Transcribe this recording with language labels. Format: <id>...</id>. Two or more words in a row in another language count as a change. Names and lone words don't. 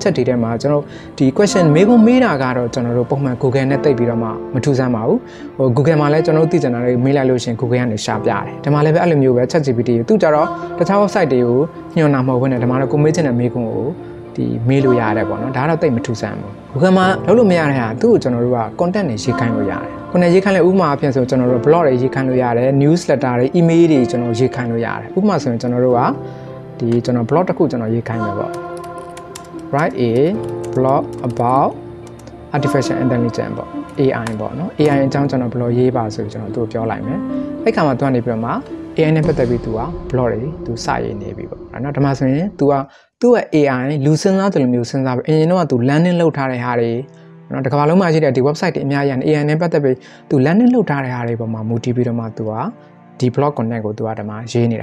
<my>ချက်တွေထဲမှာကျွန်တော်ဒီ question မေးခွန်းမေးတာကတော့ကျွန်တော်တို့ပုံမှန် Google နဲ့တိတ်ပြီးတော့မှမထူးဆန်းပါဘူးဟို Google မှာလည်းကျွန်တော်တို့သိချင်တာတွေမေးလိုက်လို့ရှိရင် Google ကနေရှာပြတယ်ဒီမှာလည်းပဲအဲ့လိုမျိုးပဲ chatgpt ကိုသူကြတော့တခြား website တွေကိုညွှန်တာမဟုတ်ဘဲနဲ့ဒီမှာတော့ကိုမေးချင်တဲ့မေးခွန်းကိုဒီမေးလို့ရတယ်ပေါ့နော်ဒါတော့တိတ်မထူးဆန်းဘူး Google မှာလုပ်လို့မရတဲ့ဟာသူ့ကိုကျွန်တော်တို့က content တွေရေးခိုင်းလို့ရတယ်content ရေးခိုင်းလဲဥပမာအဖြစ်ဆိုကျွန်တော်တို့ blog တွေရေးခိုင်းလို့ရတယ် newsletter တွေ email တွေကျွန်တော်ရေးခိုင်းလို့ရတယ်ဥပမာဆိုရင်ကျွန်တော်တို့ကဒီကျွန်တော် blog တစ်ခုကျွန်တော်ရေးခိုင်းမယ်ပေါ့</my> <en>write a blog about artificial intelligence</en> <my>ပေါ့ AI ပေါ့နော် AI အကြောင်းကျွန်တော် blog ရေးပါဆိုပြီးကျွန်တော်သူ့ကိုပြောလိုက်မယ်အဲ့ခါမှာသူကနေပြီးတော့မှ AI နဲ့ပတ်သက်ပြီးသူက blog တွေသူစရေးနေပြီပေါ့အဲ့တော့ဒီမှာဆိုရင်သူ့ရဲ့ AI လူစဉ်းစားတယ်လို့မျိုး စဉ်းစားပြီးအရင်တော့သူ landing လုပ်ထားတဲ့ဟာတွေနော်တကမ္ဘာလုံးမှာရှိတဲ့ဒီ website တွေအများကြီး AI နဲ့ပတ်သက်ပြီးသူ landing လုပ်ထားတဲ့ဟာတွေပေါ်မှာမူတည်ပြီးတော့မှသူကဒီ blog content ကိုသူကဒီမှာရေးနေတာ</my>